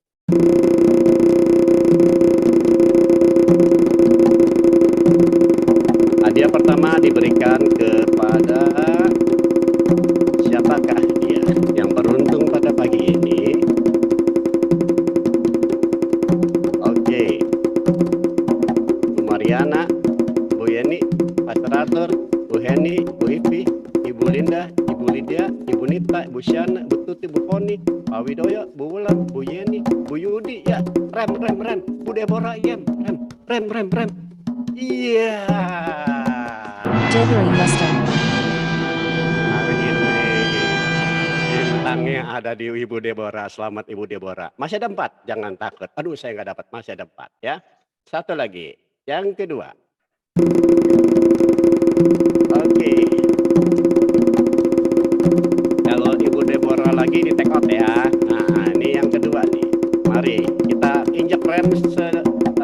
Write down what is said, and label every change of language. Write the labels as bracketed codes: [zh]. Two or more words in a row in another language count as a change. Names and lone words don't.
[id] Hadiah pertama diberikan kepada siapakah dia yang beruntung pada pagi ini? Oke. Bu Mariana, Bu Yeni, Pastor Arthur, Bu Heni, Bu Ipi, Ibu Linda, Ibu Lydia, Ibu Nita, Bu Syana, Bu Tuti, Bu Koni, Pak Widoyo, Bu Wulan, Bu Yeni, Bu Yudi, ya rem, Bu Deborah, rem. Iya. Delivery Mustang. Hari ini bintangnya ada di Ibu Deborah. Selamat Ibu Deborah. Masih ada 4, jangan takut. Aduh saya nggak dapat, masih ada 4 ya. Satu lagi, yang kedua. Oke. Kalau Ibu Deborah lagi di [en] take out [id] ya. Nah ini yang kedua nih. Mari kita injak rem